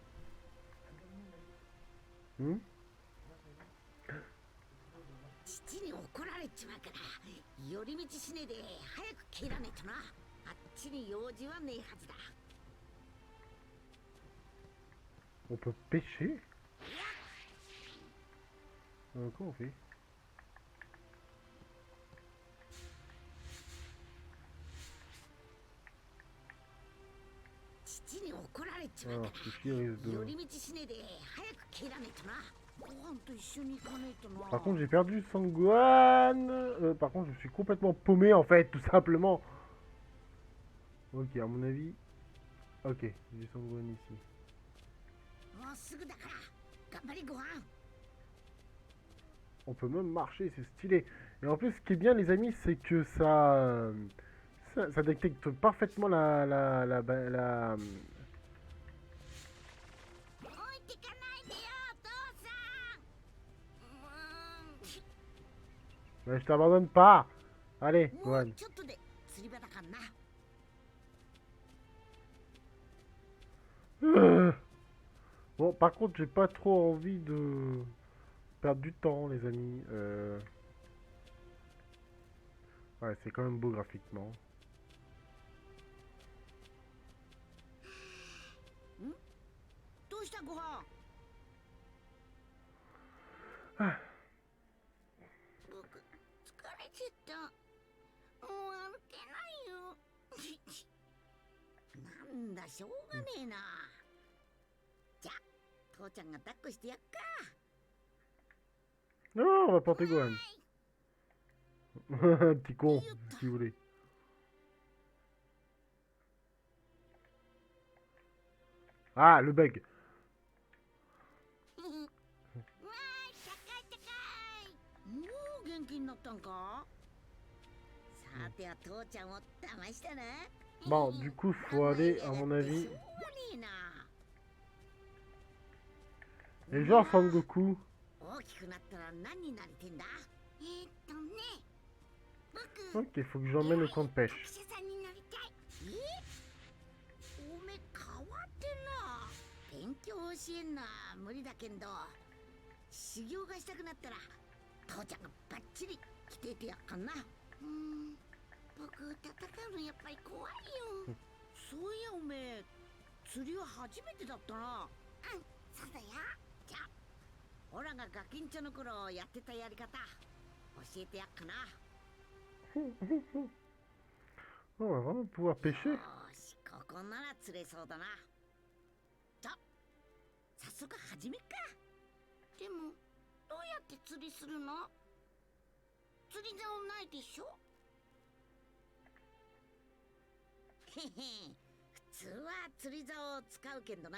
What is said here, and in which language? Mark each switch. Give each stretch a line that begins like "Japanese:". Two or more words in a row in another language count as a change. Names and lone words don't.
Japanese: Hmm? 父に怒られちまうから寄り道しねえで早く切らねえとな。あっちに用事はねえはずだ。
French: On peut pêcher? Comment on fait?
Japanese: 父に怒られちまう
French: Alors,
Japanese: か
French: ceci risque
Japanese: ら寄
French: de...
Japanese: り道しねえで早く切らねえとな。ご飯と一緒に行かねえとな。
French: Par contre, j'ai perdu Sanggohan. Par contre, je suis complètement paumé en fait, tout simplement. Ok, à mon avis. Ok, j'ai son Gohan ici.
Japanese: もうすぐだから頑張れご飯。
French: On peut même marcher, c'est stylé. Et en plus, ce qui est bien, les amis, c'est que ça détecte parfaitement la.
Japanese: 置いてかないでよお父さん。
French: Mais je t'abandonne pas. Allez,
Japanese: もう
French: Gohan.
Japanese: ちょっとで釣り場だからな。
French: Bon, par contre, j'ai pas trop envie de perdre du temps, les amis. Ouais, c'est quand même beau graphiquement.
Japanese: どうしたご飯。僕疲れちゃった。もう歩けないよ。なんだしょうがねえな。じゃあ父ちゃんが抱っこしてやっか。
French: Non, on va porter Gohan. Petit con, si vous voulez. Ah, le bug.
Japanese: わーい高い高い。もう元気になったんか。さては父ちゃんを騙したな。
French: Bon, du coup, faut aller, à mon avis.
Japanese: しょうがねえな。
French: Et genre Son Goku.
Japanese: 大きくなったら何になりてんだ。僕
French: Ok, faut que j'emmène au camp de pêche.
Japanese: 学者さんになりたい。おめ変わってんな。勉強教えんな無理だけんど、修行がしたくなったら父ちゃんがバッチリ来ててやっかんな。僕戦うのやっぱり怖いよ。そういやおめ釣りは初めてだったな。そうだよ。じゃあオラがガキンチョの頃やってたやり方教えてやっかな。
French: On va vraiment pouvoir pêcher.
Japanese: よし、ここなら釣れそうだな。じゃあ早速始めっか。でもどうやって釣りするの？釣り竿ないでしょ。へへ、普通は釣り竿を使うけんどな。